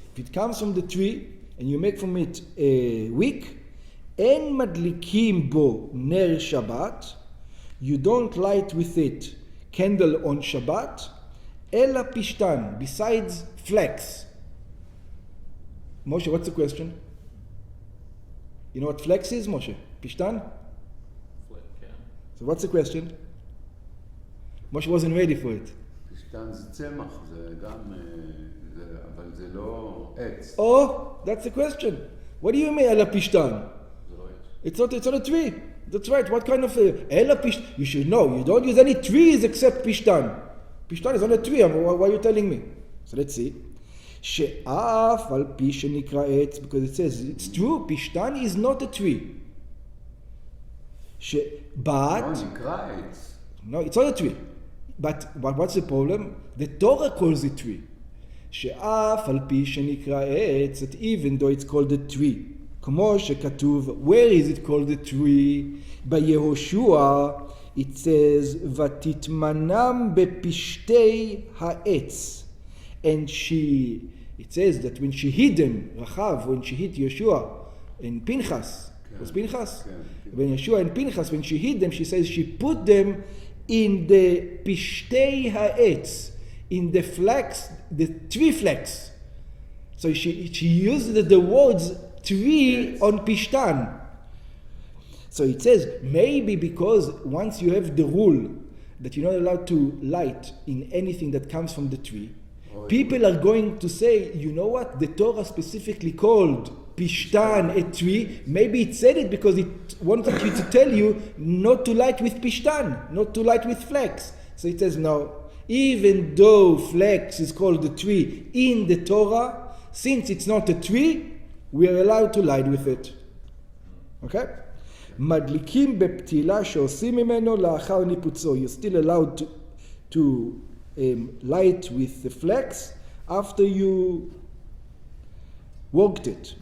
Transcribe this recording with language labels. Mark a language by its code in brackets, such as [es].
[en] If it comes from the tree and you make from it a wick, [he] en madlikim bo ner Shabbat, [en] you don't light with it candle on Shabbat, [he] ela pishtan, [en] besides flax. Moshe, what's the question? You know what flax is, Moshe? Pishtan? So what's the question? Moshe wasn't ready for it. [he] פשטן זה צמח, זה גם, אבל זה לא עץ. [en] Oh, that's the question. What do you mean, [he] ela pishtan? זה לא עץ. [en] It's on a tree. That's right. What kind of [he] ela pishtan? [en] You should know. You don't use any trees except pishtan. Pishtan is on a tree. Why are you telling me? So let's see. [he] She'af al pi shenikra etz, [en] because it says it's true. Pishtan is not a tree. But [he] נקרא עץ. [en] no, it's not a tree. But what's the problem? The Torah calls it tree. [he] She'af al pi shenikra etz, [en] that even though it's called a tree, [he] כמו שכתוב, [en] where is it called a tree? [he] ביהושע, [en] it says, [he] ותתמנם בפשתי העץ. [en] And it says that when she hid them, Rachav, when she hid Yeshua and Pinchas, was Pinchas? When Yeshua and Pinchas, when she hid them, she says she put them in the [he] pishtei ha'etz, [en] in the flax, the tree flax. So she used the words tree on pishtan. So it says maybe because once you have the rule that you're not allowed to light in anything that comes from the tree, people are going to say, you know what, the Torah specifically called pishtan a tree. Maybe it said it because it wanted you to tell you not to light with pishtan, not to light with flax. So it says no, even though flax is called a tree in the Torah, since it's not a tree, we are allowed to light with it. Okay? [he] מדליקים בפתילה שעושים ממנו לאחר ניפוצו. [en] You're still allowed to light with the flax after you worked it.